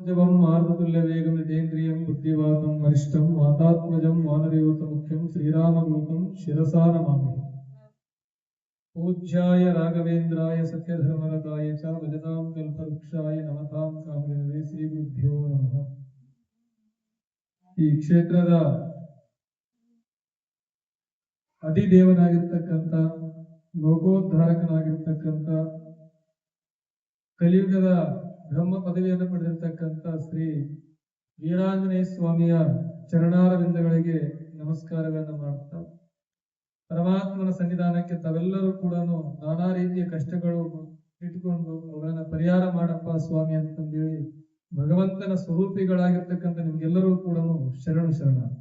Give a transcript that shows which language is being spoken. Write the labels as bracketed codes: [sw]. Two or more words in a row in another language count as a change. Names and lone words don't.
[sa] जवं मारुतुल्यवेगं जितेन्द्रियं बुद्धिवादं वरिष्ठं वातात्मजं वानरयूतमुख्यं श्रीरामदूतं शिरसा नमामि। पूज्याय राघवेन्द्राय सत्यधर्मरताय च भजतां कल्पवृक्षाय नमतां कामधेनवे श्रीगुरुभ्यो नमः। [kn] ಈ ಕ್ಷೇತ್ರದ ಅಧಿದೇವನಾಗಿರ್ತಕ್ಕಂಥ ಲೋಕೋದ್ಧಾರಕನಾಗಿರ್ತಕ್ಕಂಥ ಕಲಿಯುಗದ ಬ್ರಹ್ಮ ಪದವಿಯನ್ನು ಪಡೆದಿರ್ತಕ್ಕಂಥ ಶ್ರೀ ವೀರಾಂಜನೇಯ ಸ್ವಾಮಿಯ ಚರಣಾರವಿಂದಗಳಿಗೆ ನಮಸ್ಕಾರಗಳನ್ನು ಮಾಡುತ್ತಾ, ಪರಮಾತ್ಮನ ಸನ್ನಿಧಾನಕ್ಕೆ ತಾವೆಲ್ಲರೂ ಕೂಡ ನಾನಾ ರೀತಿಯ ಕಷ್ಟಗಳು ಇಟ್ಟುಕೊಂಡು ಅವುಗಳನ್ನ ಪರಿಹಾರ ಮಾಡಪ್ಪ ಸ್ವಾಮಿ ಅಂತಂದೇಳಿ ಭಗವಂತನ ಸ್ವರೂಪಿಗಳಾಗಿರ್ತಕ್ಕಂಥ ನಿಮ್ಗೆಲ್ಲರೂ ಕೂಡ ಶರಣ.